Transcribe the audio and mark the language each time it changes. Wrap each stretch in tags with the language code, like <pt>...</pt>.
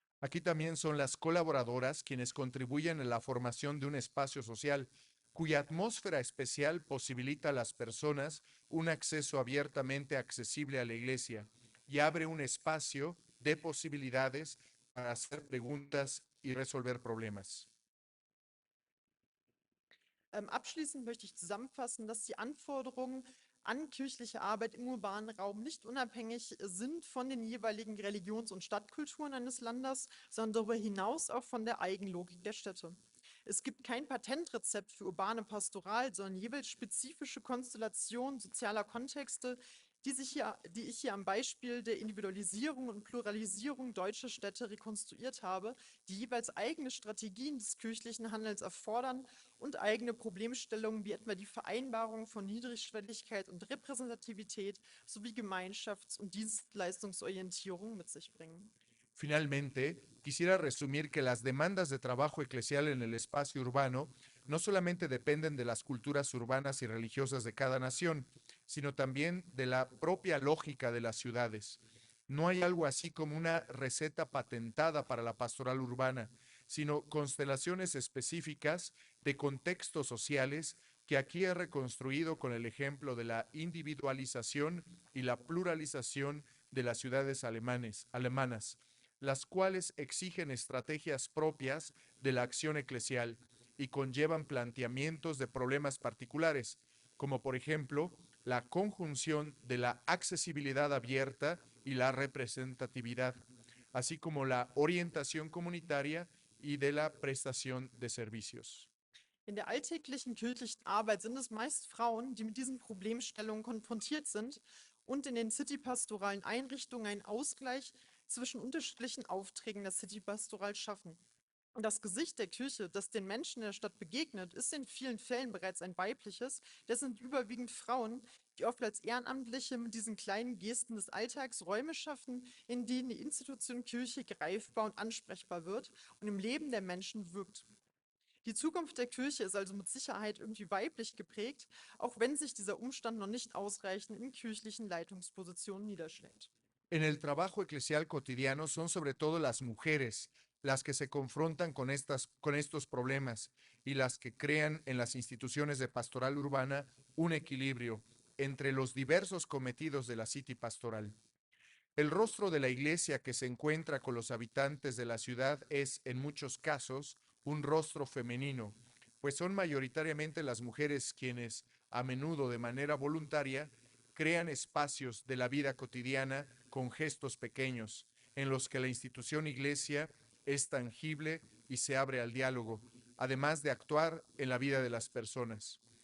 <es>Aquí también son las colaboradoras quienes contribuyen en la formación de un espacio social cuya atmósfera especial posibilita a las personas un acceso abiertamente accesible a la iglesia y abre un espacio de posibilidades para hacer preguntas y resolver problemas.</es> <de>Abschließend möchte ich zusammenfassen, dass die Anforderungen an kirchliche Arbeit im urbanen Raum nicht unabhängig sind von den jeweiligen Religions- und Stadtkulturen eines Landes, sondern darüber hinaus auch von der Eigenlogik der Städte. Es gibt kein Patentrezept für urbane Pastoral, sondern jeweils spezifische Konstellationen sozialer Kontexte, die ich hier am Beispiel der Individualisierung und Pluralisierung deutscher Städte rekonstruiert habe, die jeweils eigene Strategien des kirchlichen Handelns erfordern und eigene Problemstellungen wie etwa die Vereinbarung von Niedrigschwelligkeit und Repräsentativität sowie Gemeinschafts- und Dienstleistungsorientierung mit sich bringen.</de> <es>Finalmente, quisiera resumir que las demandas de trabajo eclesial en el espacio urbano no solamente dependen de las culturas urbanas y religiosas de cada nación, sino también de la propia lógica de las ciudades. No hay algo así como una receta patentada para la pastoral urbana, sino constelaciones específicas de contextos sociales que aquí he reconstruido con el ejemplo de la individualización y la pluralización de las ciudades alemanas, las cuales exigen estrategias propias de la acción eclesial y conllevan planteamientos de problemas particulares, como por ejemplo la conjunción de la accesibilidad abierta y la representatividad, así como la orientación comunitaria y de la prestación de servicios.</es> <de>In der alltäglichen kirchlichen Arbeit sind es meist Frauen, die mit diesen Problemstellungen konfrontiert sind und in den City-pastoralen Einrichtungen einen Ausgleich zwischen unterschiedlichen Aufträgen der City-Pastoral schaffen. Und das Gesicht der Kirche, das den Menschen in der Stadt begegnet, ist in vielen Fällen bereits ein weibliches. Das sind überwiegend Frauen, die oft als Ehrenamtliche mit diesen kleinen Gesten des Alltags Räume schaffen, in denen die Institution Kirche greifbar und ansprechbar wird und im Leben der Menschen wirkt. Die Zukunft der Kirche ist also mit Sicherheit irgendwie weiblich geprägt, auch wenn sich dieser Umstand noch nicht ausreichend in kirchlichen Leitungspositionen niederschlägt.</de> <es>En el trabajo eclesial cotidiano son sobre todo las mujeres las que se confrontan con estos problemas y las que crean en las instituciones de pastoral urbana un equilibrio entre los diversos cometidos de la City Pastoral. El rostro de la iglesia que se encuentra con los habitantes de la ciudad es, en muchos casos, un rostro femenino, pues son mayoritariamente las mujeres quienes, a menudo de manera voluntaria, crean espacios de la vida cotidiana con gestos pequeños, en los que la institución iglesia es tangible y se abre al diálogo, además de actuar en la vida de las personas.</es>